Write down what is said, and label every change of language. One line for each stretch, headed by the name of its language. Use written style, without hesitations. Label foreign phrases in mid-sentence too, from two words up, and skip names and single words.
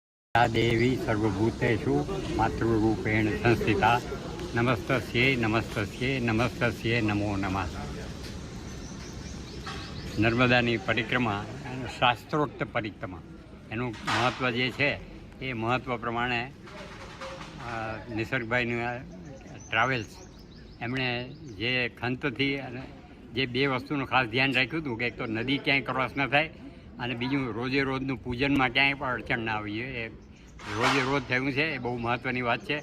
Sanskrit: या देवी सर्वभूतेषु मातृरूपेण संस्थिता नमस्तस्यै नमस्तस्यै नमस्तस्यै नमो नमः।
Gujarati: નર્મદાની પરિક્રમા શાસ્ત્રોક્ત પરિક્રમા એનું મહત્ત્વ જે છે એ મહત્ત્વ પ્રમાણે નિસર્ગભાઈનું ટ્રાવેલ્સ એમણે જે ખંતથી અને જે બે વસ્તુનું ખાસ ધ્યાન રાખ્યું હતું કે એક તો નદી ક્યાંય ક્રોસ ન થાય અને બીજું રોજે રોજનું પૂજનમાં ક્યાંય પણ અડચણ ના આવી એ રોજે રોજ થયું છે એ બહુ મહત્ત્વની વાત છે.